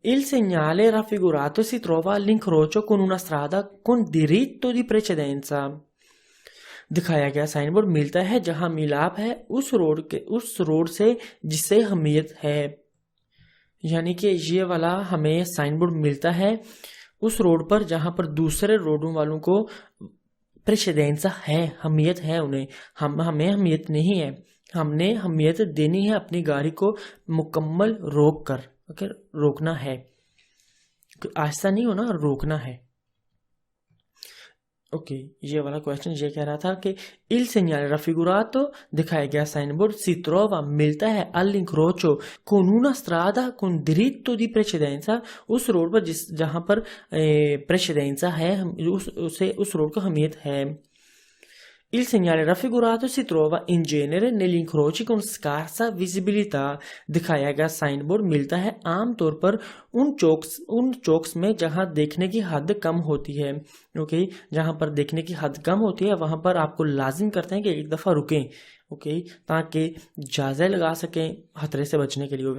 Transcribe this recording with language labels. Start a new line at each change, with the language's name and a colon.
Italian: Il segnale raffigurato si trova all'incrocio con una strada con diritto di precedenza।
Hindi: दिखाया गया sign board मिलता है जहां मिलाप है उस रोड से जिससे अहमियत है। यानी कि ये वाला हमें साइन बोर्ड मिलता है उस रोड पर जहां पर दूसरे रोडों वालों को प्रेसिडेंसा है, अहमियत है उन्हें, हमें अहमियत नहीं है। हमने अहमियत देनी है अपनी गाड़ी को मुकम्मल रोक कर। ओके, रोकना है, आहिस्ता नहीं होना, रोकना है। ओके, ये वाला क्वेश्चन ये कह रहा था कि
Italian: il segnale raffigurato
Hindi: दिखाया गया साइन बोर्ड
Italian: si trova
Hindi: मिलता है
Italian: all'incrocio con una strada con diritto di precedenza
Hindi: उस रोड पर जहां पर precedenza है, उस रोड को अहमियत है।
Italian: Il segnale raffigurato si trova in genere negli incroci con scarsa visibilità।
Hindi: दिखाया गया साइन बोर्ड मिलता है आमतौर पर उन चौक्स में जहां देखने की हद कम होती है। ओके, जहां पर देखने की हद कम होती है वहां पर आपको लाजिम करते हैं कि एक दफ़ा रुकें, ओके, ताकि जायज़ा लगा सकें खतरे से बचने के लिए।